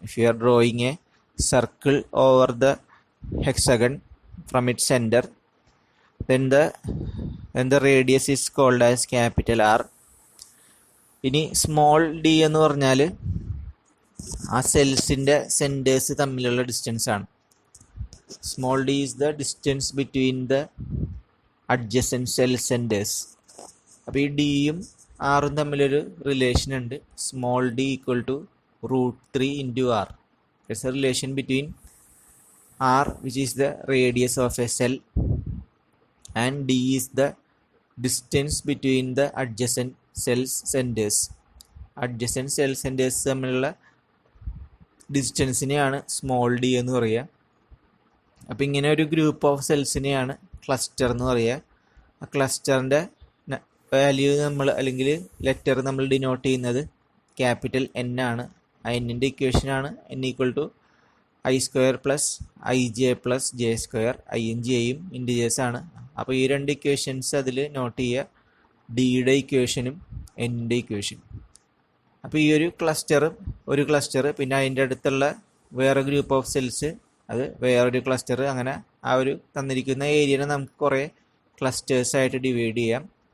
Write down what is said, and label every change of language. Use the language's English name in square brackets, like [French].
[English] If you are drawing a circle over the hexagon from its center, then the radius is called as capital R. [Malayalam] ഇനി small d എന്ന് പറഞ്ഞാൽ ആ സെൽസിൻ്റെ centres തമ്മിലുള്ള distance ആണ്. [English] Small d is the distance between the adjacent cell centers. [Malayalam] അപ്പോൾ ഈ ഡിയും ആറും തമ്മിലൊരു റിലേഷൻ ഉണ്ട്. [English] Small d equal to √3 into r. It's a relation between r, which is the radius of a cell, and d is the distance between the adjacent cell centers. [Malayalam] Adjacent cell centers തമ്മിലുള്ള ഡിസ്റ്റൻസിനെയാണ് small d എന്ന് പറയുക. അപ്പോൾ ഇങ്ങനെ ഒരു group of സെൽസിനെയാണ് cluster എന്ന് പറയുക. ആ ക്ലസ്റ്ററിൻ്റെ value അല്ലെങ്കിൽ ലെറ്റർ നമ്മൾ ഡിനോട്ട് ചെയ്യുന്നത് ക്യാപിറ്റൽ N ആണ്. ആ എന്നിൻ്റെ ഇക്വേഷനാണ് n equal to I² plus IJ plus J². INJയും integers ആണ്. അപ്പോൾ ഈ രണ്ട് ഇക്വേഷൻസ് അതിൽ നോട്ട് ചെയ്യുക, ഡിയുടെ ഇക്വേഷനും എന്നിൻ്റെ ഇക്വേഷനും. അപ്പോൾ ഈ ഒരു ക്ലസ്റ്റർ പിന്നെ അതിൻ്റെ അടുത്തുള്ള വേറെ ഗ്രൂപ്പ് ഓഫ് സെൽസ്, അത് വേറൊരു ക്ലസ്റ്റർ, അങ്ങനെ ആ ഒരു തന്നിരിക്കുന്ന ഏരിയനെ നമുക്ക് കുറേ ക്ലസ്റ്റേഴ്സായിട്ട് ഡിവൈഡ് ചെയ്യാം.